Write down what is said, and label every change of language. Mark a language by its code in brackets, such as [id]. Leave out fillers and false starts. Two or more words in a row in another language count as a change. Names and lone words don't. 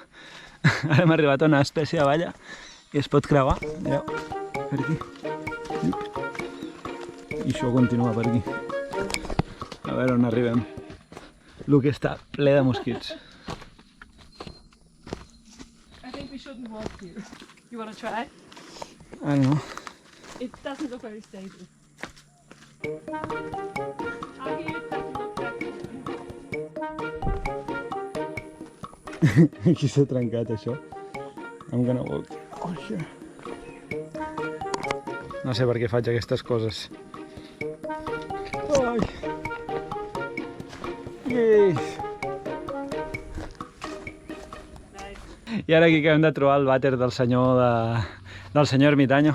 [ca] Ara hem arribat a una espècie de valla i es pot creuar. Mireu. Per aquí. I això continua per aquí. A veure on arribem. El que està ple de mosquits. [en] I think we shouldn't walk here. You want to try? I don't know. It doesn't look very stable. Here it doesn't look that good. [ca] Aquí s'ha trencat això. [en] I'm gonna walk. Oh, here. [ca] No sé per què faig aquestes coses. Ai! Yes. I ara aquí acabem de trobar el vàter del senyor ermitaño.